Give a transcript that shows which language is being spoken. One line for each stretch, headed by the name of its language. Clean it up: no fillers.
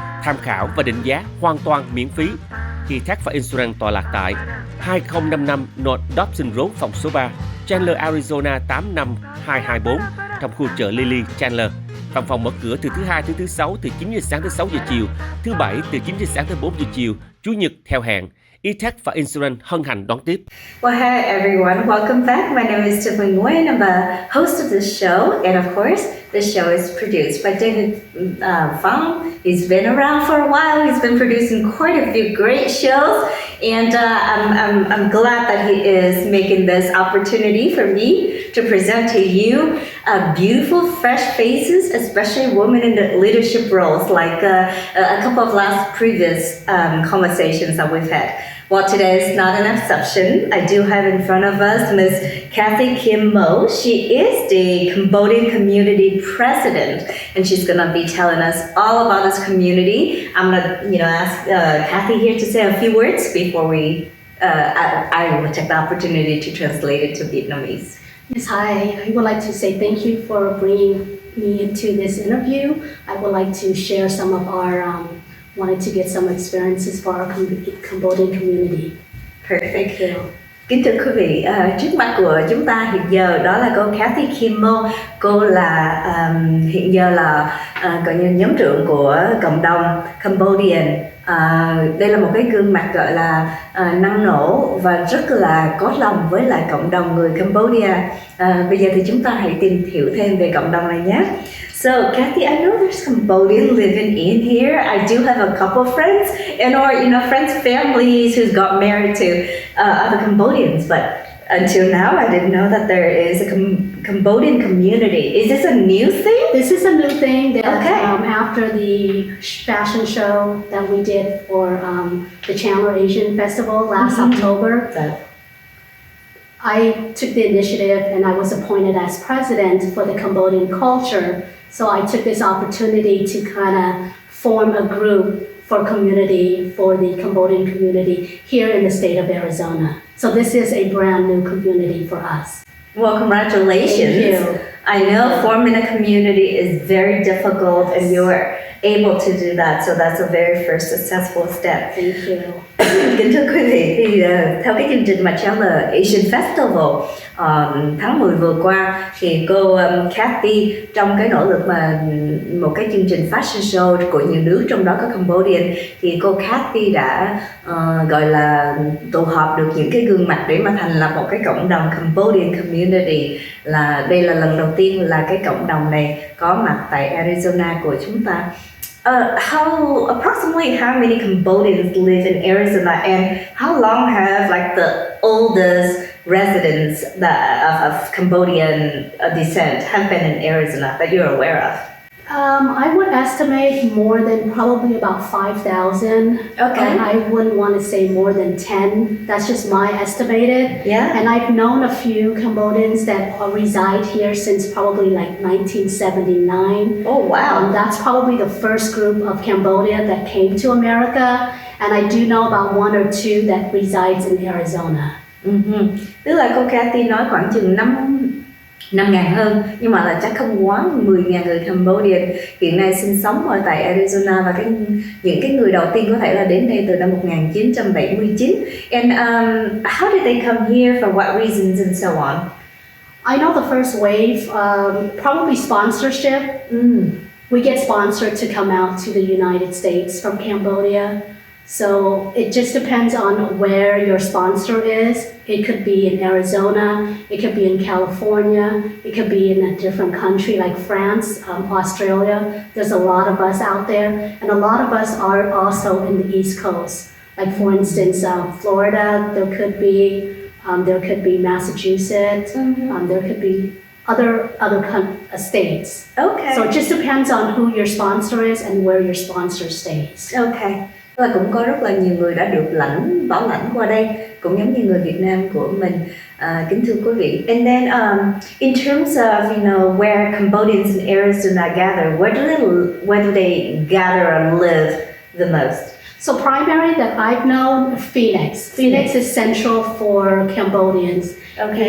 Vietnamese: Tham khảo và định giá hoàn toàn miễn phí. eTax và Insurance tọa lạc tại 2055 North Dobson Road, phòng số 3, Chandler, Arizona 85224 trong khu chợ Lily, Chandler. Văn phòng mở cửa từ thứ Hai tới thứ Sáu từ 9 giờ sáng tới 6 giờ chiều, thứ Bảy từ 9 giờ sáng tới 4 giờ chiều, Chủ nhật theo hẹn. eTax và Insurance hân hạnh đón tiếp.
English: Well, hi everyone, welcome back. My name is Tiffany. I'm the host of this show, and of course, this show is produced by David Phong. He's been around for a while. He's been producing quite a few great shows, and I'm glad that he is making this opportunity for me to present to you beautiful, fresh faces, especially women in the leadership roles, like a couple of last previous conversations that we've had. Well, today is not an exception. I do have in front of us Ms. Kathy Kim Mo. She is the Cambodian community president, and she's going to be telling us all about this community. I'm going to ask Kathy here to say a few words before I will take the opportunity to translate it to Vietnamese. Yes, hi. I would like to say thank you for bringing me into this interview. I would like to share some of our wanted to get some experiences for our Cambodian community. Perfect. Thank you.
Vietnamese: Kính thưa quý vị, trước mắt của chúng ta hiện giờ đó là cô Kathy Kim Mo. Cô là hiện giờ là gọi như nhóm trưởng của cộng đồng Cambodian. Đây là một cái gương mặt gọi là năng nổ và rất là có lòng với lại cộng đồng người Cambodia. Bây giờ thì chúng ta hãy tìm hiểu thêm về cộng đồng này nhé.
English: So, Kathy, I know there's Cambodian living in here. I do have a couple of friends, friends, families who's got married to other Cambodians, but until now, I didn't know that there is a Cambodian community. Is this a new thing? This is a new thing that okay. After the fashion show that we did for the Chandler Asian Festival last October, I took the initiative and I was appointed as president for the Cambodian culture. So I took this opportunity to kind of form a group for community, for the Cambodian community here in the state of Arizona. So this is a brand new community for us. Well, congratulations. Thank you. I know forming a community is very difficult and you were able to do that. So that's a very first successful step. Thank you.
Vietnamese: Kính thưa quý vị, thì theo cái chương trình mà Traveler Asian Festival tháng 10 vừa qua, thì cô Kathy trong cái nỗ lực mà một cái chương trình fashion show của nhiều nước, trong đó có Cambodian, thì cô Kathy đã gọi là tụ họp được những cái gương mặt để mà thành lập một cái cộng đồng
English: Cambodian community.
Vietnamese: Là đây là lần đầu tiên là cái cộng đồng này có mặt tại Arizona của chúng ta.
English: Approximately how many Cambodians live in Arizona, and how long have like the oldest residents of Cambodian descent have been in Arizona that you're aware of? I would estimate more than probably about 5,000. Okay. And I wouldn't want to say more than 10. That's just my estimated. Yeah. And I've known a few Cambodians that reside here since probably like 1979. Oh, wow. That's probably the first group of Cambodia that came to America. And I do know about one or two that resides in Arizona.
Vietnamese: Tức là cô Kathy nói khoảng chừng 5.000 hơn, nhưng mà là chắc không quá 10.000 người Cambodian hiện nay sinh sống ở tại Arizona, và những cái người đầu tiên có thể là đến đây từ năm 1979.
English: And how did they come here, for what reasons and so on? I know the first wave, probably sponsorship. We get sponsored to come out to the United States from Cambodia. So it just depends on where your sponsor is. It could be in Arizona, it could be in California, it could be in a different country like France, Australia. There's a lot of us out there, and a lot of us are also in the East Coast. Like for instance, Florida, there could be Massachusetts, there could be other states. Okay. So it just depends on who your sponsor is and where your sponsor stays. Okay.
Vietnamese: Và cũng có rất là nhiều người đã được bảo lãnh qua đây, cũng giống như người Việt Nam của mình. Kính thưa quý vị.
English: And then in terms of where Cambodians in Arizona gather, where do they gather and live the most? So primary that I've known, Phoenix. Phoenix is central for Cambodians. Okay.